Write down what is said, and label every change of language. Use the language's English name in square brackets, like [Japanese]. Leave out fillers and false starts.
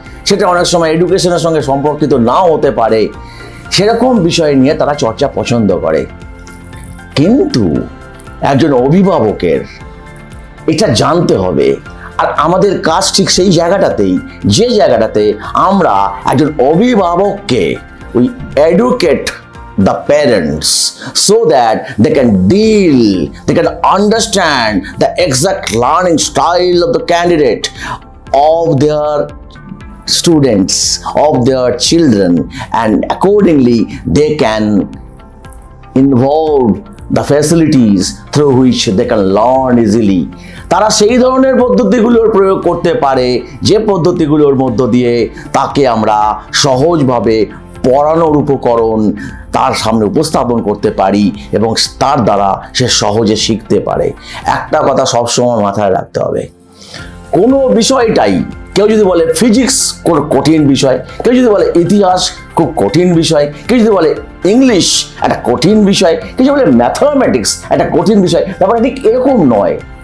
[Bangla] সেটা অনেক সময় এডুকেশনের সঙ্গে সম্পর্কিত নাও হতে পারে। সেরকম বিষয় নিয়ে তারা চর্চা পছন্দ করে। কিন্তু একজন অভিভাবকের এটা জানতে হবে। আর আমাদের কাজ ঠিক সেই জায়গাটাতেই, যে জায়গাটাতে আমরা একজন অভিভাবককে ওই educate [English] the parents so that they can deal, they can understand the exact learning style of the candidate, of their students, of their children, and accordingly they can involve the facilities through which they can learn easily. [Bangla] তারা সেই ধরনের পদ্ধতিগুলোর প্রয়োগ করতে পারে যে পদ্ধতিগুলোর মধ্য দিয়ে তাকে আমরা সহজভাবে পড়ানোর উপকরণ তার সামনে উপস্থাপন করতে পারি এবং তার দ্বারা সে সহজে শিখতে পারে। একটা কথা সবসময় মাথায় রাখতে হবে, কোনো বিষয়টাই, কেউ যদি বলে ফিজিক্স কোনো কঠিন বিষয়, কেউ যদি বলে ইতিহাস খুব কঠিন বিষয়, কেউ যদি বলে ইংলিশ একটা কঠিন বিষয়, কেউ যদি বলে ম্যাথামেটিক্স একটা কঠিন বিষয়, ব্যাপারটা ঠিক এরকম নয়।